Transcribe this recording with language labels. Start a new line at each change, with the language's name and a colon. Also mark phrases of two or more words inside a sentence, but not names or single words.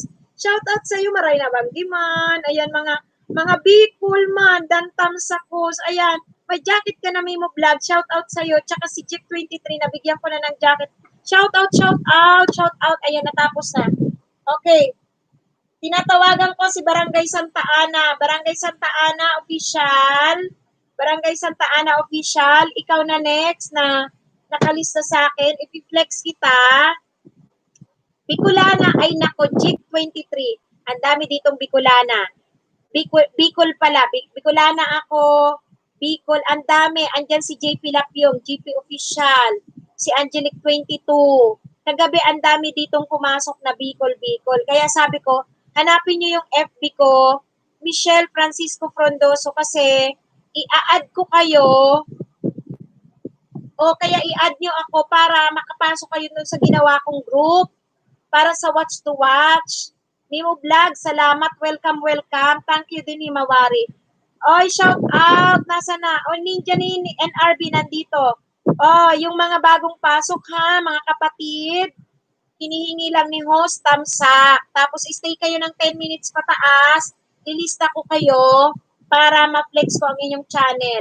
Filipino: Shout out sa iyo,
Bikol: Maray na Banggi man.
Filipino: Ayan, mga Bicol man, Dantam Sakos. Ayan, may jacket ka na Mimo Vlog. Shout out sa iyo. Tsaka si Jack 23, nabigyan ko na ng jacket. Shout out. Ayan, natapos na. Okay. Tinatawagan ko si Barangay Santa Ana. Barangay Santa Ana official. Barangay Santa Ana official. Ikaw na next na nakalista sa akin. If i-flex kita, Bicolana, ay nako, Jeep 23. Ang dami ditong Bicolana. Bicol pala, Bicolana ako. Bicol, ang dami. Andyan si JP Lapyong, GP Official. Si Angelic 22. Kagabi, ang dami ditong pumasok na Bicol. Kaya sabi ko, hanapin nyo yung FB ko, Michelle Francisco Frondoso, kasi i-add ko kayo o kaya i-add nyo ako para makapasok kayo dun sa ginawa kong group para sa Watch to Watch. Nimo Vlog, salamat. Welcome.
English: Thank you
Filipino: din, Himawari. Oy, shout out. Nasa na? O, Ninja ni NRB nandito. Oh, yung mga bagong pasok ha, mga kapatid. Hinihingi lang ni host, tamsa. Tapos stay kayo ng 10 minutes pataas. Lilista ko kayo para ma-flex ko ang inyong channel.